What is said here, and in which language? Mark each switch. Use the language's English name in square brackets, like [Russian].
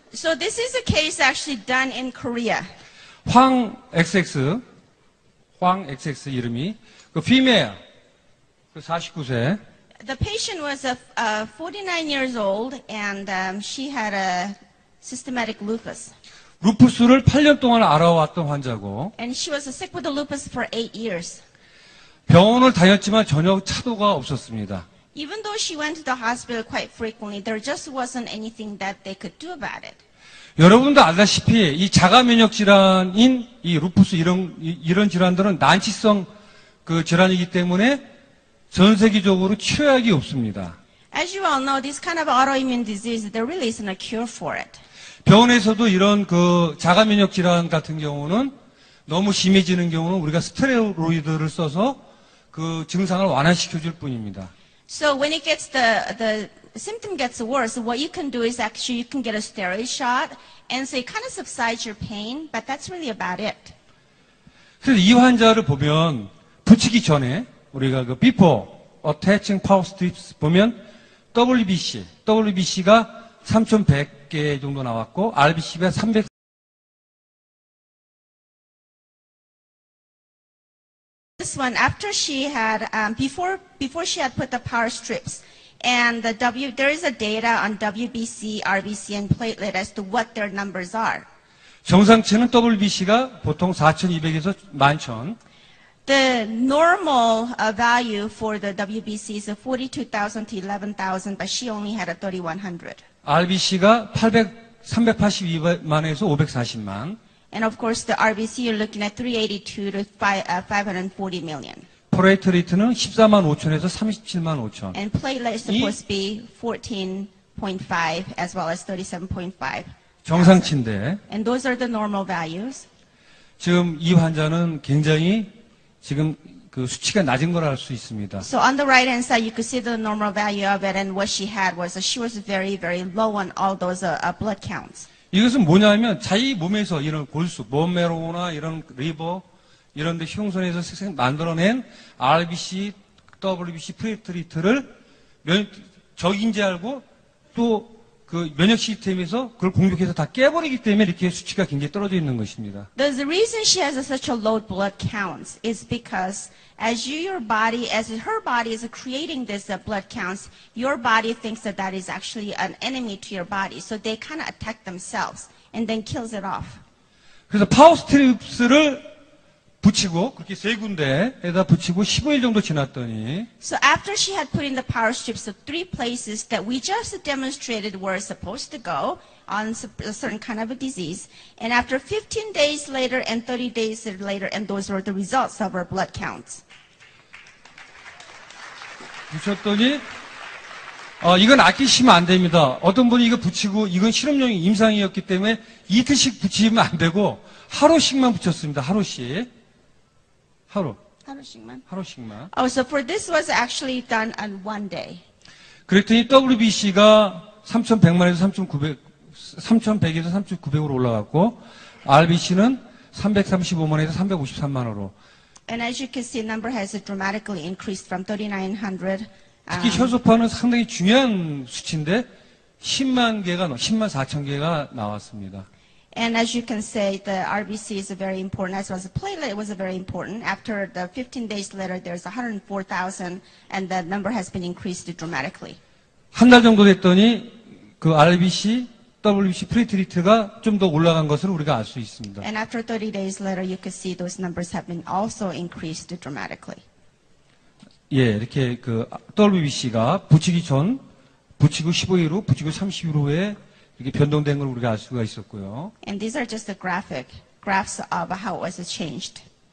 [English] So this is a case actually done in Korea. [Korean] 황 XX 이름이 female 49세. [English] The patient was 49 years old and she had a systematic lupus. [Korean] 루푸스를 8년 동안 알아왔던 환자고 [English] And she was sick with the lupus for 8 years. [Korean] 병원을 다녔지만 전혀 차도가 없었습니다. [English] Even though she went to the hospital quite frequently, there just wasn't anything that they could do about it. [Korean] 여러분도 알다시피 이 자가 면역 질환인 이 루푸스 이런 질환들은 난치성 질환이기 때문에 전 세계적으로 치료약이 없습니다. [English] As you all know, this kind of autoimmune disease, there really isn't a cure for it. [Korean] 병원에서도 이런 자가 면역 질환 같은 경우는 너무 심해지는 경우는 우리가 스테로이드를 써서 증상을 완화시켜 줄 뿐입니다. [English] So when it gets the symptom gets worse, what you can do is actually you can get a steroid shot, and so it kind of subsides your pain, but that's really about it. [Korean] 그래서 이 환자를 보면 붙이기 전에 우리가 [English] before attaching power strips [Korean] 보면 WBC가 3,100개 정도 나왔고 RBC가 300. [English] This one, after she had before she had put the power strips, and there is a data on WBC, RBC, and platelet as to what their numbers are. [Korean] 정상치는 WBC가 보통 4,200에서 11,000. [English] The normal value for the WBC is 42,000 to 11,000, but she only had a 3,100. [Korean] RBC가 382만에서 540만. [English] And of course, the RBC, you're looking at 382 to 540 million. [Korean] 플레이트레이트는 14만 5천에서 37만 5천. [English] And platelet is supposed to be 14.5 as well as 37.5. [Korean] 정상치인데 [English] And those are the normal values. [Korean] 지금 이 환자는 굉장히 지금 수치가 낮은 걸 알 수 있습니다. [English] So on the right hand side, you could see the normal value of it, and what she had was she was very, very low on all those blood counts. [Korean] 이것은 뭐냐면 자기 몸에서 이런 골수, 본메로나 이런 리버 이런 데 흉선에서 만들어낸 RBC, WBC 플레이트레이트를 적인 줄 알고 또 면역 시스템에서 그걸 공격해서 다 깨버리기 때문에 이렇게 수치가 굉장히 떨어져 있는 것입니다. [English] The reason she has such a low blood counts is because as her body is creating this blood counts, your body thinks that is actually an enemy to your body. So they kind of attack themselves and then kills it off. [Korean] 그래서 파워 스트립스를 붙이고 그렇게 세 군데에다 붙이고 15일 정도 지났더니 [English] So after she had put in the power strips of 3 places that we just demonstrated were supposed to go on a certain kind of a disease, and after 15 days later and 30 days later, and those were the results of her blood counts. [Korean] 붙였더니 이건 아끼시면 안 됩니다. 어떤 분이 이거 붙이고 이건 실험용 임상이었기 때문에 이틀씩 붙이면 안 되고 하루씩만 붙였습니다. 하루씩. 하루씩만. [English] Oh, so for this was actually done on one day. [Korean] 그랬더니 WBC가 3,100만에서 3,100에서 3,900으로 올라갔고 RBC는 335만에서 353만으로. [English] And as you can see, the number has dramatically increased from 3,900. [Korean] 특히 혈소판은 상당히 중요한 수치인데 10만 4천 개가 나왔습니다. [English] And as you can say, the RBC is very important, as well as the platelet was very important. After the 15 days later, there's 104,000, and the number has been increased dramatically. [Korean] 한 달 정도 됐더니 그 RBC, WBC 플레이트리트가 좀 더 올라간 것을 우리가 알 수 있습니다. [English] And after 30 days later, you can see those numbers have been also increased dramatically. [Korean] 예, 이렇게 그 WBC가 붙이기 전, 붙이고 15일 후, 붙이고 30일 후에 이렇게 변동된 걸 우리가 알 수가 있었고요. [English] And these are just the graphs of how it was changed.